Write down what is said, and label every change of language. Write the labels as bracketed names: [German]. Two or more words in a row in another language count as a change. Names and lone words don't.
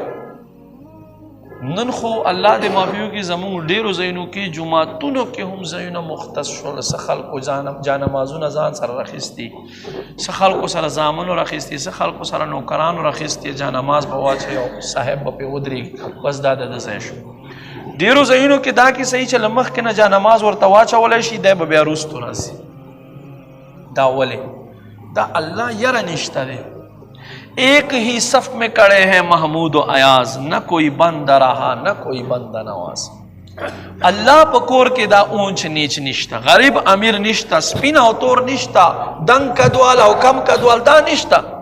[Pashto] نن خو الله دې معافي وکړي زموږ ډېرو ځایونو کې جوماتونو کې هم ځایونه مختص شول، څه خلکو جانمازونه ځان سره راخیستي، څه خلکو سره زامنو راخیستي، څه خلکو سره نوکرانو راخیستي، جانماز به واچوي او صاحب به پرې ودرېږي، بس دا د ځای شو. ډېرو ځایونو کې دا کې صحیح چې له مخکې نه جانماز ورته واچولی شي، دی به بیا وروستو راځي. دا ولې؟ دا الله یره نشته دی. [Urdu] ایک ہی صف میں کڑے ہیں محمود و ایاز، نہ کوئی بند رہا نہ کوئی بند نواز. [Pashto] اللہ پکور کے دا اونچ نیچ نشتا، غریب امیر نشتا، سپین او تور نشتا، دنگ کدوال او کم کدوال دا نشتا.